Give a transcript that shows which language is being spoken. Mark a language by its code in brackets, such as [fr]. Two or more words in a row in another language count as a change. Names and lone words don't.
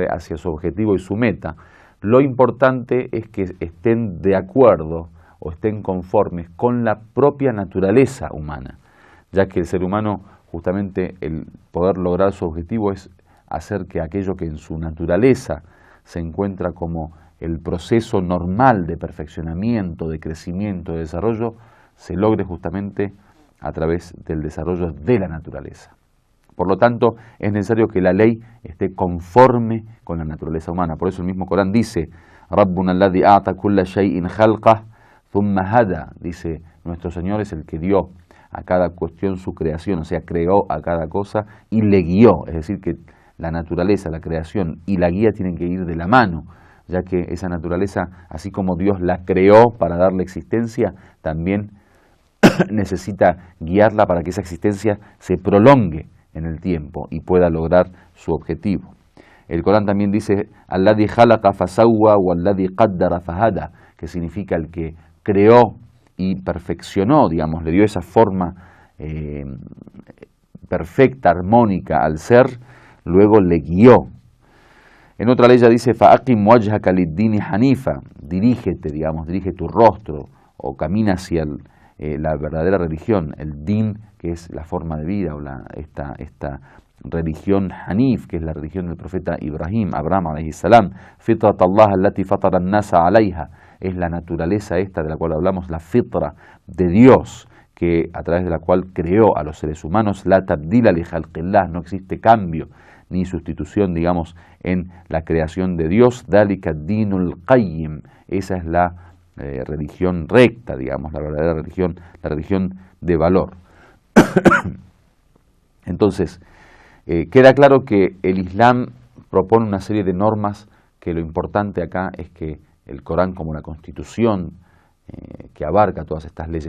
[es] hacia su objetivo y su meta, lo importante es que estén de acuerdo o estén conformes con la propia naturaleza humana, ya que el ser humano, justamente el poder lograr su objetivo es hacer que aquello que en su naturaleza se encuentra como el proceso normal de perfeccionamiento, de crecimiento, de desarrollo, se logre justamente a través del desarrollo de la naturaleza. Por lo tanto, es necesario que la ley esté conforme con la naturaleza humana. Por eso el mismo Corán dice, [ar] ربنا الذي أعطى كل شيء خلقه ثم هدى, [es] dice, nuestro Señor es el que dio a cada cuestión su creación, o sea, creó a cada cosa y le guió. Es decir, que la naturaleza, la creación y la guía tienen que ir de la mano, ya que esa naturaleza, así como Dios la creó para darle existencia, también necesita guiarla para que esa existencia se prolongue en el tiempo y pueda lograr su objetivo. El Corán también dice, [ar] الذي خلق فسوى والذي قدر فهدى, [es] que significa el que creó y perfeccionó, digamos, le dio esa forma perfecta, armónica al ser, luego le guió. En otra ley ya dice, [ar] فأقم وجهك للدين حنيفا, [es] dirígete, digamos, dirige tu rostro o camina hacia la verdadera religión, el din, que es la forma de vida, o esta religión Hanif, que es la religión del profeta Ibrahim, Abraham [ar] عليه السلام, فطرة الله التي فطر الناس عليها, [es] es la naturaleza esta de la cual hablamos, la fitra de Dios, que a través de la cual creó a los seres humanos, [ar] لا تبديل لخلق الله, [es] no existe cambio ni sustitución, digamos, en la creación de Dios, [ar] ذلك الدين القيم, [es] esa es la religión recta, digamos, la verdadera religión, la religión de valor. Entonces, queda claro que el Islam propone una serie de normas, que lo importante acá es que el Corán, como la constitución que abarca todas estas leyes